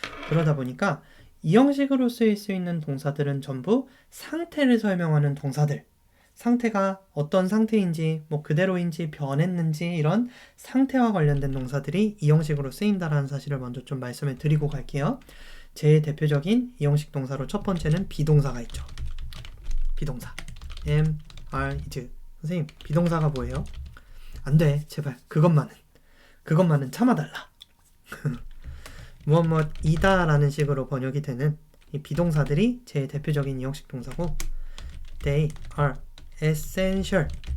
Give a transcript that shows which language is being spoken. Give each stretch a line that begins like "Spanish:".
Korean: 그러다 보니까 이 형식으로 쓰일 수 있는 동사들은 전부 상태를 설명하는 동사들, 상태가 어떤 상태인지, 뭐 그대로인지 변했는지 이런 상태와 관련된 동사들이 이 형식으로 쓰인다라는 사실을 먼저 좀 말씀을 드리고 갈게요. 제일 대표적인 이 형식 동사로 첫 번째는 비동사가 있죠. 비동사 am, are, is. 선생님, 비동사가 뭐예요? 안 돼, 제발 그것만은 참아달라. 무엇이다 라는 식으로 번역이 되는 이 비동사들이 제일 대표적인 이 형식 동사고,
English: they are essential.